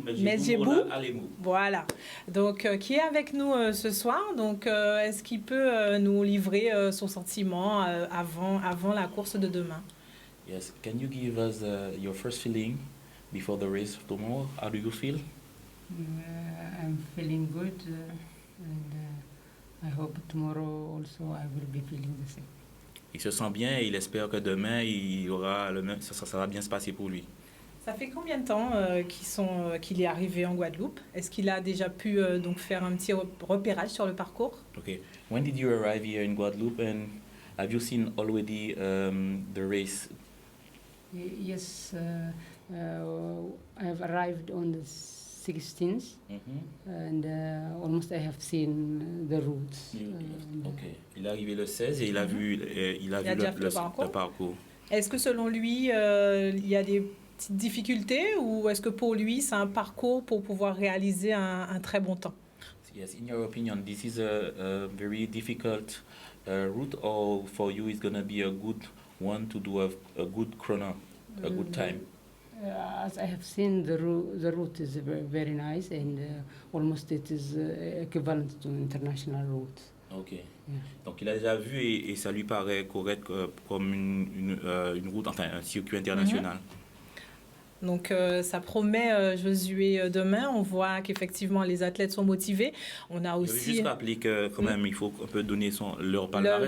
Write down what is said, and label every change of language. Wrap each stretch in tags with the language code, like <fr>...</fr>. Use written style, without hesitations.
<fr>Mesjébou, voilà. Donc qui est avec nous ce soir. Donc est-ce qu'il peut nous livrer son sentiment avant la course de demain?</fr> <en>Yes, can you give us your first feeling before the race tomorrow? How do you feel? I'm feeling good, and I hope tomorrow also I will be feeling the same.</en> <fr>Il se sent bien et il espère que demain il aura le même, ça va bien se passer pour lui. Ça fait combien de temps qu'il est arrivé en Guadeloupe? Est-ce qu'il a déjà pu faire un petit repérage sur le parcours?</fr> <en>Okay. When did you arrive here in Guadeloupe, and have you seen already the race? Yes, I have arrived on the 16th, and almost I have seen the routes. Okay.</en> <fr>Il est arrivé le 16 et il a vu le parcours. Est-ce que selon lui, il y a des petites difficultés, ou est-ce que pour lui, c'est un parcours pour pouvoir réaliser un très bon temps?</fr> <en>Yes, in your opinion, this is a very difficult route, or for you it's going to be a good one to do a good chrono, a good time? As I have seen, the route is very nice, and almost it is equivalent to international route. Ok. Yeah.</en> <fr>Donc il a déjà vu et ça lui paraît correct comme une route, enfin un circuit international. Donc ça promet, Josué, demain. On voit qu'effectivement les athlètes sont motivés. On a aussi... Je veux juste rappeler que quand même il faut un peu donner leur palmarès.</fr>